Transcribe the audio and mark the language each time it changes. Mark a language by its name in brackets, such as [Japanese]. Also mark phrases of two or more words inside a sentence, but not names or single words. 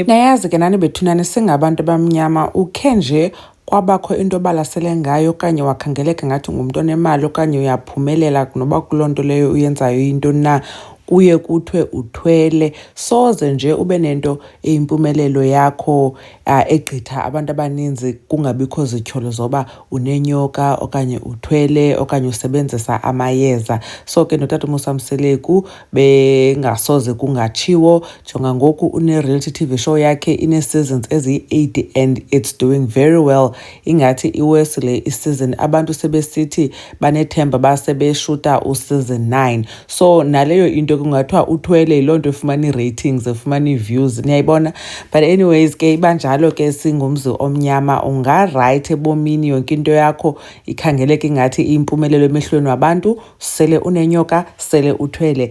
[Xhosa] Nayazi ke nani bethunani singabantu abamnyama ukhe nje kwabakho into obalasele ngayo okanye wakhangeleka ngathi ngumntu onemali okanye uyaphumelela noba kuloo nto leyo uyenzayo into na, kuye kuthiwe uthwele, soze nje ube nento eyimpumelelo yakho egqitha abantu abaninzi kungabikho zityholo zoba unenyoka okanye uthwele okanye usebenzisa amayeza. So ke notata uMusa Mseleku bengasoze kungatshiwo. Jonga ngoku une- [English] reality TV show [Xhosa] yakhe ine-seasons eziyi-8 [English] and it's doing very well. [Xhosa] Ingathi iwesi le isizini, abantu sebesithi banethemba basebeshuta useason 9. So naleyo into kungathiwa uthwele yiloo nto efumana ii-ratings, efumana ii-views, niyayibona. [English] But anyways [Xhosa] ke ibanjalo ke singumzi omnyama ungarayithi ebomini, yonke into yakho ikhangeleka ingathi iyimpumelelo emehlweni wabantu, sele unenyoka, sele uthwele.